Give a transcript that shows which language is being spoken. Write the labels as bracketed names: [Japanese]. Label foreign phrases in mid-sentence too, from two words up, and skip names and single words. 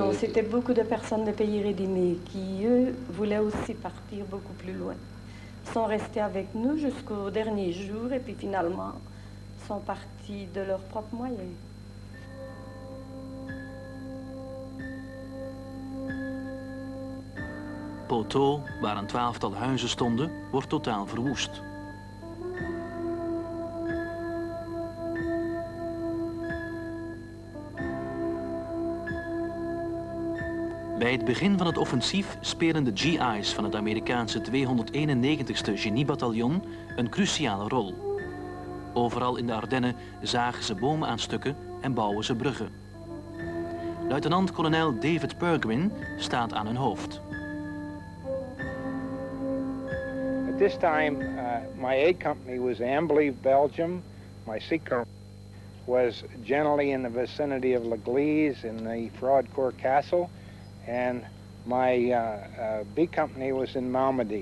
[French] non, c'était beaucoup de personnes des pays rédimés qui, eux, voulaient aussi partir beaucoup plus loin. Ils sont restés avec nous jusqu'au dernier jour et puis finalement sont partis de leurs propres moyens. [Dutch] Poteau, waar een 12-tal huizen stonden, wordt totaal verwoest. Bij het begin van het offensief spelen de GI's van het Amerikaanse 291ste Geniebataljon een cruciale rol. Overal in de Ardennen zagen ze bomen aan stukken en bouwen ze bruggen. Luitenant-kolonel David Peregrine staat aan hun hoofd. [English] At this time, my A company was Ambly, Belgium. My C company was generally in the vicinity of L'Église in the Fraudcourt Castle. And my B company was in Malmedy.